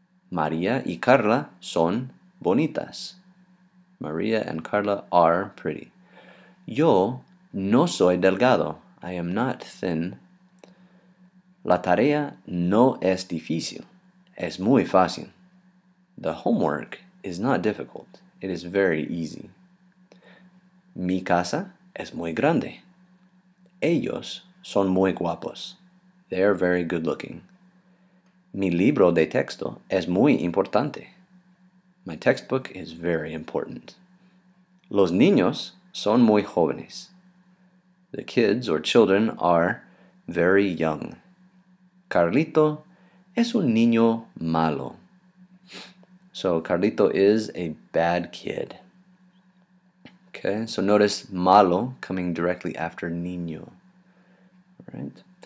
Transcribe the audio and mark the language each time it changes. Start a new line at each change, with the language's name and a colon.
Spanish: María y Carla son bonitas.
English: Maria and Carla are pretty.
Spanish: Yo no soy delgado.
English: I am not thin.
Spanish: La tarea no es difícil. Es muy fácil.
English: The homework is not difficult. It is very easy.
Spanish: Mi casa es muy grande. Ellos son muy guapos.
English: They are very good looking.
Spanish: Mi libro de texto es muy importante.
English: My textbook is very important.
Spanish: Los niños son muy jóvenes.
English: The kids or children are very young.
Spanish: Carlito es un niño malo.
English: So Carlito is a bad kid. Okay, so notice malo coming directly after niño. Right?